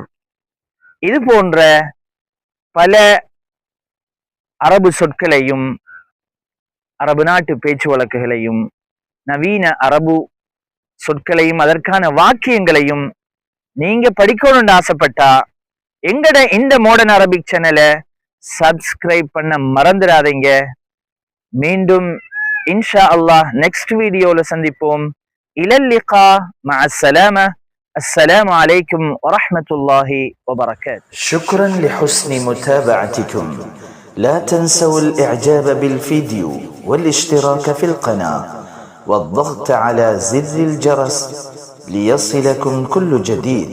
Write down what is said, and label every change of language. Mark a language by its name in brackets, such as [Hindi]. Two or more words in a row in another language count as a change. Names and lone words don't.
[Tamil] இது போன்ற பல அரபு சொற்களையும் அரபு நாட்டு பேச்சு வழக்குகளையும் நவீன அரபு சொற்களையும் அதற்கான வாக்கியங்களையும் நீங்க படிக்கணும்னு ஆசைப்பட்டா எங்கட இந்த மாடர்ன் அரபிக் சேனலை சப்ஸ்கிரைப் பண்ண மறந்துடாதீங்க. மீண்டும் [Arabic] إن شاء الله [English] next video [Tamil] சந்திப்போம். [Arabic] إلى اللقاء مع السلامة. السلام عليكم ورحمة الله وبركاته. شكرا لحسن متابعتكم. لا تنسوا الإعجاب بالفيديو والاشتراك في القناة والضغط على زر الجرس ليصلكم كل جديد.